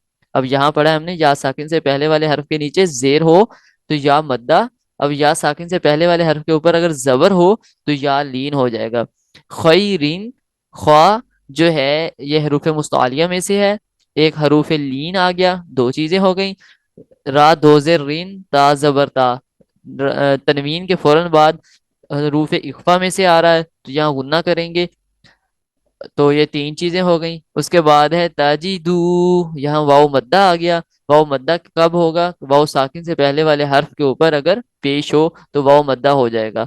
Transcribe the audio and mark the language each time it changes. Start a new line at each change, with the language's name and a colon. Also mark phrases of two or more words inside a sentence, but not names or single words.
Urdu: اب یہاں پڑھا ہم نے یا ساکن سے پہلے والے حرف کے نیچے زیر ہو تو یا مدہ. اب یا ساکن سے پہلے والے حرف کے اوپر اگر زبر ہو تو یا لین ہو جائے گا. خیرین، خواہ جو ہے یہ حروف مستعلیہ میں سے ہے، ایک حروف لین آ گیا، دو چیزیں ہو گئیں. را دو زیر رین، تا زبر تا، تنوین کے فوراً بعد حروف اخفا میں سے آ رہا ہے تو یہاں غنہ کریں گے، تو یہ تین چیزیں ہو گئیں. اس کے بعد ہے تجدو، یہاں واو مدہ آ گیا. واو مدہ کب ہوگا؟ واو ساکن سے پہلے والے حرف کے اوپر اگر پیش ہو تو واو مدہ ہو جائے گا.